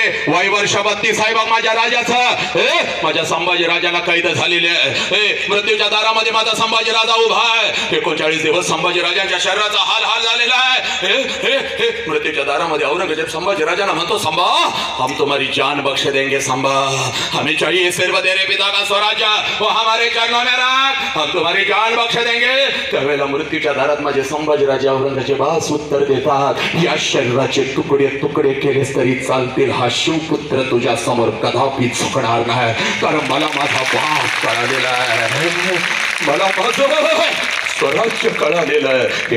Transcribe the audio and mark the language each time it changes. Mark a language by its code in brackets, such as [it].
[mr] वय वर्ष 32 आहे बघ माझ्या राजाचं. माझ्या संभाजीराजांना कैद झालेले आहे, मृत्यूच्या दारामध्ये माझा संभाजीराजा उभा आहे. 39 दिवस संभाजीराजांच्या शरीराचा हाल झालेला आहे. मृत्यूच्या दारामध्ये औरंगजेब संभाजीराजांना म्हणतो, [hi] संभा हम तुम्हारी जान बख्श देंगे सांबा, हमें चाहिए सिर्फ तेरे पिता का स्वराज्य, वो हमारे चरणों में राख, हम तुम्हारी जान बख्श देंगे. [mr] त्यावेळेला मृत्यूच्या दारात माझे संभाजीराजे औरंगजेबास उत्तर देतात, या शरीराचे तुकडे तुकडे केलेस तरी चालतील, हा शिवपुत्र तुझ्या समोर कदापि झुकणार नाही, कारण मला माझा बाप कळालेला आहे, मला माझं स्वराज्य कळालेलं आहे.